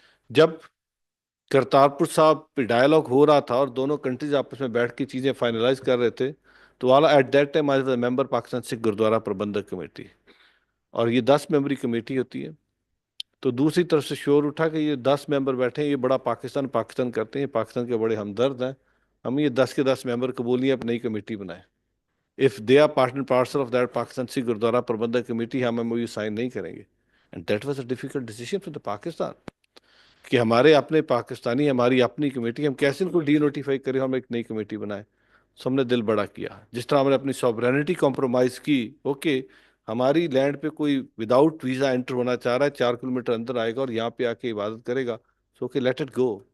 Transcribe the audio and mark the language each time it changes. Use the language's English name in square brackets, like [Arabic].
[Urdu] جب کرتارپور صاحب پہ ڈائلاگ ہو رہا تھا اور دونوں کنٹریز آپس میں بیٹھ کے چیزیں فائنلائز کر رہے تھے، تو والا [English] at that time I was a member [Urdu] Pakistan Sikh gurdwara پربندھک committee, اور یہ 10 ممبری کمیٹی ہوتی ہے. تو دوسری طرف سے شور اٹھا کہ یہ 10 ممبر بیٹھے ہیں، یہ بڑا پاکستان کرتے ہیں، پاکستان کے بڑے ہمدرد ہیں، ہم یہ 10 کے 10 ممبر قبول نہیں، اب نئی کمیٹی بنائیں. [English] If they are part and parcel of that Pakistan Sikh Gurdwara Prabandhak Committee, [Urdu] ہم MOU سائن نہیں کریں گے. [English] And that was a difficult decision for the Pakistan. [Urdu] کہ ہمارے اپنے پاکستانی، ہماری اپنی کمیٹی، ہم کیسے ان کو ڈی نوٹیفائی کریں، ہم ایک نئی کمیٹی بنائیں. سو ہم نے دل بڑا کیا. جس طرح ہم نے اپنی سوورینٹی کمپرومائز کی، اوکے ہماری لینڈ پہ کوئی وداؤٹ ویزا انٹر ہونا چاہ رہا ہے، 4 کلومیٹر اندر آئے گا اور یہاں پہ آ کے عبادت کرے گا، so okay [English] Let it go.